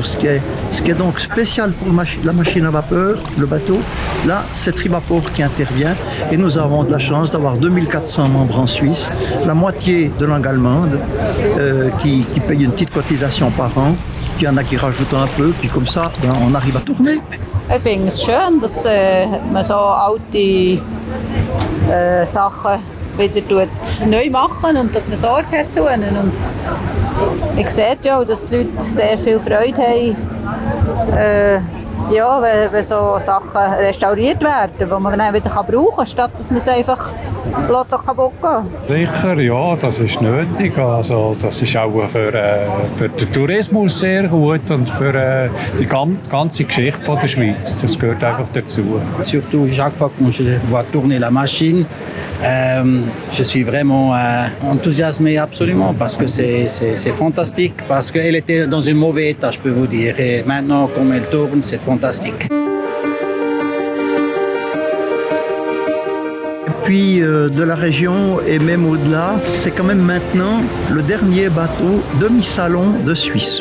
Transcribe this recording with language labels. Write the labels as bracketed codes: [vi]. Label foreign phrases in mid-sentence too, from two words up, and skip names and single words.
[fr] Ce qui est donc spécial pour la machine à vapeur, le bateau, là, c'est Trivaport qui intervient. Et nous avons de la chance d'avoir 2400 membres en Suisse, la moitié de langue allemande, qui paye une petite cotisation par an. Puis il y en a qui rajoutent un peu, puis comme ça, on arrive à tourner. [de] Ich finde es schön, dass man so alte Sachen wieder neu machen und dass man Sorge hat zu ihnen. Und ich sehe ja auch, dass die Leute sehr viel Freude haben, wenn so Sachen restauriert werden, die man dann wieder brauchen kann, statt dass man es einfach kaputt gehen. Sicher, ja, das ist nötig. Also, das ist auch für den Tourismus sehr gut und für die ganze Geschichte von der Schweiz. Das gehört einfach dazu. [fr] Surtout chaque fois que je vois tourner la machine, je suis vraiment enthousiasmé absolument parce que c'est fantastique, parce qu'elle était dans un mauvais état, je peux vous dire. Et maintenant, comme elle tourne, c'est fantastique. Puis de la région et même au-delà, c'est quand même maintenant le dernier bateau demi-salon de Suisse.